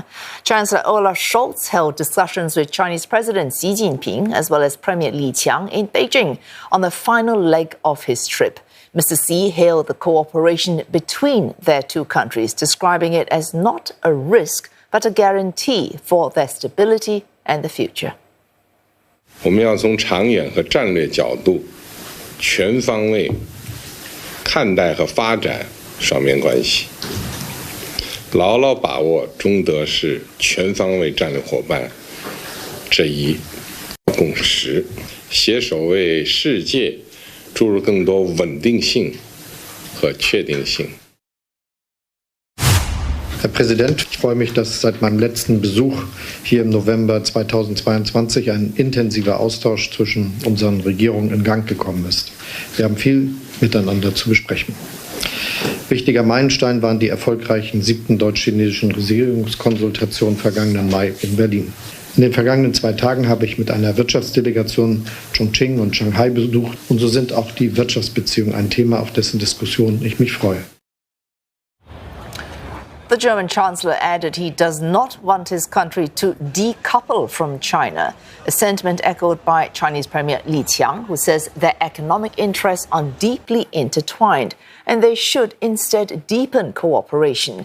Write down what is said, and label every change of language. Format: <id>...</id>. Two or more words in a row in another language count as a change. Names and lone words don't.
<en>Chancellor Olaf Scholz held discussions with Chinese President Xi Jinping as well as Premier Qiang in Beijing on the final leg of his trip. Mr. Xi hailed the cooperation between their two countries, describing it as not a risk but a guarantee for their stability and the future.</en> <zh>我们要从长远和战略角度全方位看待和发展双边关系，牢牢把握中德是全方位战略伙伴这一共识，携手为世界注入更多稳定性和确定性。</zh> <de>Herr Präsident, ich freue mich, dass seit meinem letzten Besuch hier im November 2022 ein intensiver Austausch zwischen unseren Regierungen in Gang gekommen ist. Wir haben viel miteinander zu besprechen. Wichtiger Meilenstein waren die erfolgreichen 7. deutsch-chinesischen Regierungskonsultationen vergangenen Mai in Berlin. In den vergangenen 2 Tagen habe ich mit einer Wirtschaftsdelegation Chongqing und Shanghai besucht, und so sind auch die Wirtschaftsbeziehungen ein Thema, auf dessen Diskussion ich mich freue.</de> <en>The German Chancellor added he does not want his country to decouple from China, a sentiment echoed by Chinese Premier Qiang, who says their economic interests are deeply intertwined and they should instead deepen cooperation.</en>